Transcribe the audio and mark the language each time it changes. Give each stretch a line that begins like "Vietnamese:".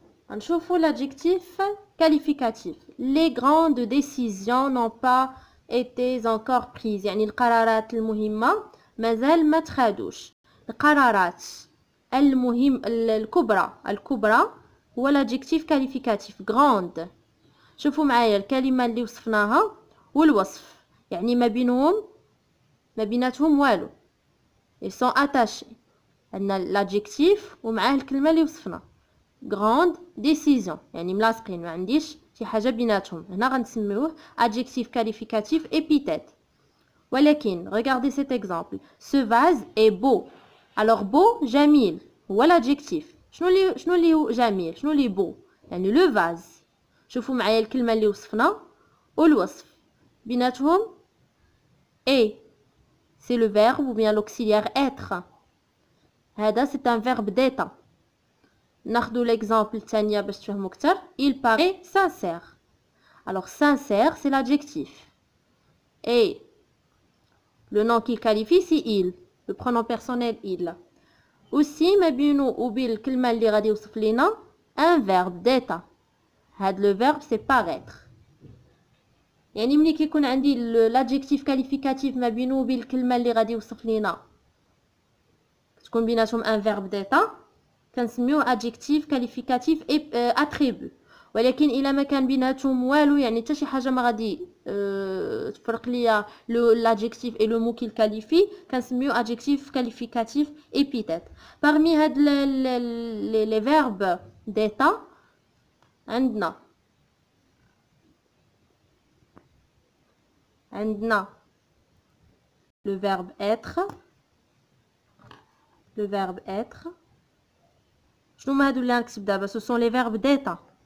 Arabic: نشوفوا
French: l'adjectif qualificatif. Les grandes décisions n'ont pas été encore prises.
Arabic: يعني القرارات المهمة مازال ما تخادوش. القرارات الكبرى هو
French: l'adjectif qualificatif grande.
Arabic: شوفوا معايا الكلمة اللي وصفناها والوصف يعني ما بيناتهم والو.
French: ils sont attachés.
Arabic: عندنا
French: l'adjectif
Arabic: ومعاه الكلمة اللي وصفنا
French: grande décision
Arabic: يعني ملاصقين ما عنديش شي حاجة بيناتهم. هنا غنسميوه
French: adjectif qualificatif épithète.
Arabic: ولكن
French: regardez cet exemple. Ce vase est beau. alors beau
Arabic: جميل
French: هو l'adjectif.
Arabic: شنو اللي جميل شنو اللي
French: beau
Arabic: يعني لو فاز. شوفوا معايا الكلمة اللي وصفنا والوصف بيناتهم
French: et c'est le verbe ou bien l'auxiliaire être.
Arabic: هذا
French: c'est un verbe d'état.
Arabic: ناخذوا
French: l'exemple
Arabic: الثانية باش تفهموا اكثر.
French: il paraît sincère. alors sincère c'est l'adjectif et le nom qu'il qualifie c'est il, le pronom personnel il. aussi
Arabic: ما بينو وبين الكلمة اللي غادي يوصف لينا
French: un verbe d'état.
Arabic: هاد
French: le verbe c'est paraître.
Arabic: يعني ملي كيكون عندي
French: l'adjectif qualificatif
Arabic: ما بينو وبين الكلمة اللي غادي يوصف لينا تكون بيناتهم
French: un verbe d'état
Arabic: كنسميوه
French: adjectif qualificatif attribut.
Arabic: ولكن الا ما كان بيناتهم والو يعني حتى شي حاجه ما غادي تفرق ليا
French: l'adjectif et le mot qu'il qualifie
Arabic: كنسميو
French: adjectif qualificatif épithète. Parmi
Arabic: هاد
French: les verbes d'état
Arabic: عندنا
French: le verbe être. Le verbe être.
Arabic: شنو هادو اللي غنكتب دابا؟
French: ce sont les verbes d'état.